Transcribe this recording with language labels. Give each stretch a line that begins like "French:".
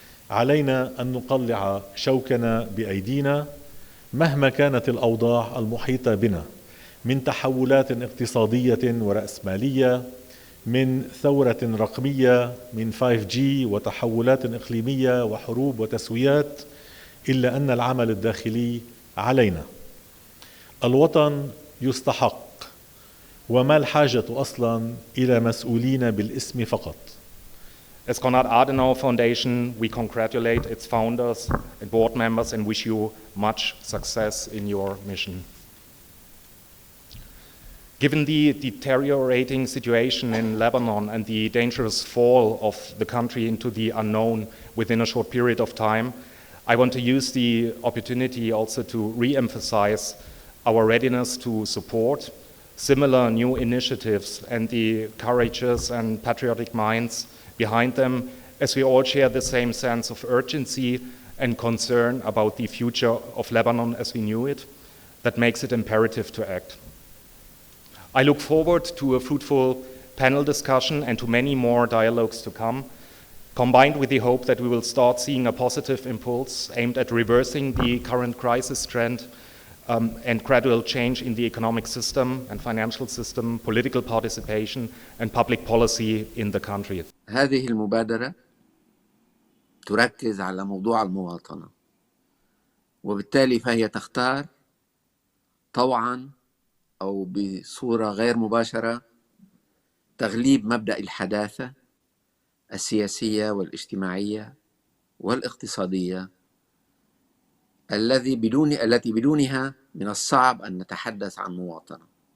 Arabic: علينا أن نقلع شوكنا بأيدينا مهما كانت الأوضاع المحيطة بنا، من تحولات اقتصادية ورأسمالية، من ثورة رقمية، من 5G وتحولات إقليمية وحروب وتسويات، إلا أن العمل الداخلي علينا. الوطن يستحق، وما الحاجة أصلا إلى مسؤولين بالاسم فقط.
English: As Konrad Adenauer Foundation, we congratulate its founders and board members and wish you much success in your mission. Given the deteriorating situation in Lebanon and the dangerous fall of the country into the unknown within a short period of time, I want to use the opportunity also to re-emphasize our readiness to support similar new initiatives and the courageous and patriotic minds behind them, as we all share the same sense of urgency and concern about the future of Lebanon as we knew it, that makes it imperative to act. I look forward to a fruitful panel discussion and to many more dialogues to come, combined with the hope that we will start seeing a positive impulse aimed at reversing the current crisis trend and gradual change in the economic system and financial system, political participation and public policy in the country.
Arabic: هذه المبادرة تركز على موضوع المواطنة، وبالتالي فهي تختار طوعاً أو بصورة غير مباشرة تغليب مبدأ الحداثة السياسية والاجتماعية والاقتصادية التي بدونها من الصعب أن نتحدث عن مواطنة.